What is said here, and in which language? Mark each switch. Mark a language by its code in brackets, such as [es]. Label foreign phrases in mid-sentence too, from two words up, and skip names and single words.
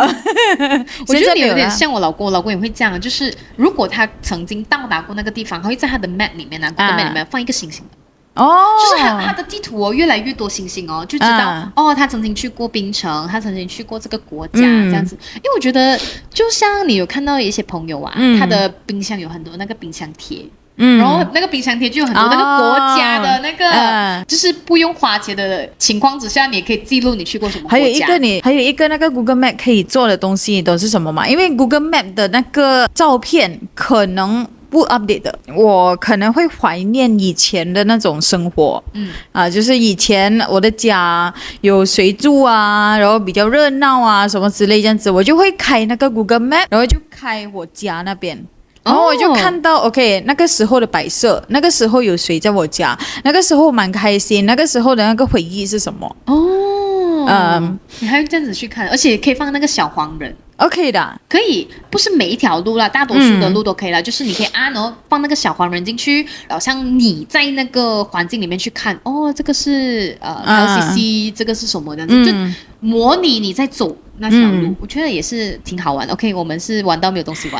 [zh] 我覺得你有點像我老公，我老公也會這樣，就是如果他曾經到達過那個地方，他會在他的 map 裡面Google Map 裡面放一個星星的就是他的地圖越來越多星星就知道他曾經去過檳城，他曾經去過這個國家這樣子。因為我覺得就像你有看到一些朋友他的冰箱有很多那個冰箱貼然後那個冰箱貼就有很多那個國家的那個就是不用花錢的情況之下，你也可以記錄你去過什麼國家。還有一個那個 Google Map 可以做的東西，你懂是什麼嗎？因為 Google Map 的那個照片可能不 update 的。我可能會懷念以前的那種生活，就是以前我的家有誰住啊，然後比較熱鬧啊，什麼之類這樣子，我就會開那個 Google Map， 然後就開我家那邊。然後我就看到 OK 那個時候的擺設，那個時候有誰在我家，那個時候我蠻開心，那個時候的那個回憶是什麼？你還會這樣子去看，而且可以放那個小黃人。 OK 的，可以，不是每一條路啦，大多數的路都可以啦，就是你可以按然後放那個小黄人進去，好像你在那個環境裡面去看，这個是LCC，這個是什麼這樣子，就模擬你在走那條路，我覺得也是挺好玩的。OK， 我們是玩到沒有東西玩，